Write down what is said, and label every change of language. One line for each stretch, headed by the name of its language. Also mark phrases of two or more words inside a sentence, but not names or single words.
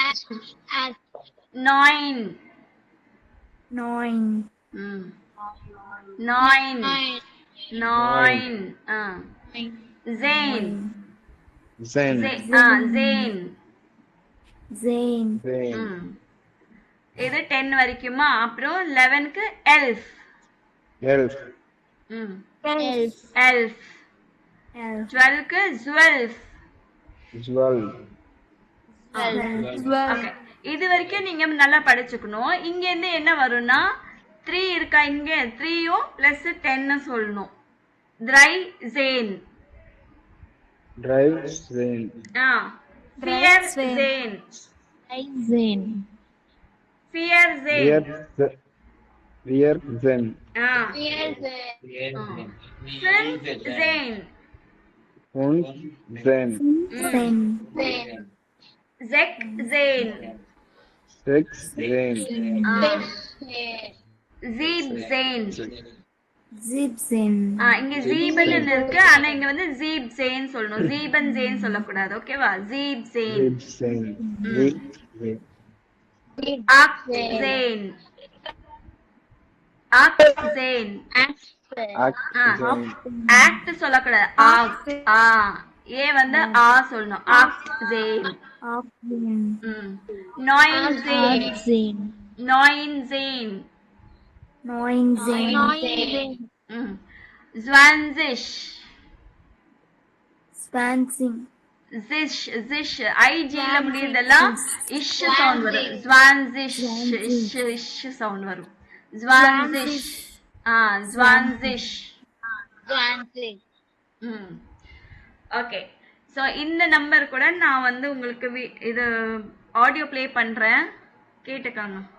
German: neun. Neun. neun. neun. zehn. zehn, zehn. Zehn. zehn,
Tamil: இது 10 வரைக்குமா? அப்புறம் 11க்கு elf.
German: elf, Elf. elf. Elf. 12க்கு zwölf. zwölf, Zwölf. Okay.
Tamil: இது வரைக்கும் நீங்க நல்லா படிச்சுக்கணும். இங்க இருந்து என்ன வரும்னா 3 இருக்கா? இங்க 3யும் பிளஸ் 10 சொல்லணும்.
German: dreizehn. dreizehn, vierzehn. Dreizehn. vierzehn. vierzehn, fünfzehn. fünfzehn, Zehn. sechzehn. sechzehn, siebzehn. Siebzehn.
Tamil: இங்க sieben இருக்கு, ஆனா இங்க வந்து siebzehn சொல்லணும். siebenzehn சொல்லக்கூடாது. ஓகேவா?
German: siebzehn. siebzehn, siebzehn, achtzehn. achtzehn. achtzehn,
Tamil: act சொல்லக்கூடாது. ஏ வந்து சொல்லணும்.
German: achtzehn. Achtzehn. neunzehn. Achtzehn. neunzehn. Neunzehn. zwanzig. Zwanzig.
Tamil: zish ஐஜில முடியதெல்லாம் இஷ் சவுண்ட் வரும். zwanzig இஷ் சவுண்ட் வரும்.
German: zwanzig. zwanzig. ஓகே.
Tamil: ஸோ இந்த நம்பர் கூட நான் வந்து உங்களுக்கு இது
English: audio play
Tamil: பண்றேன், கேட்டுக்காங்க.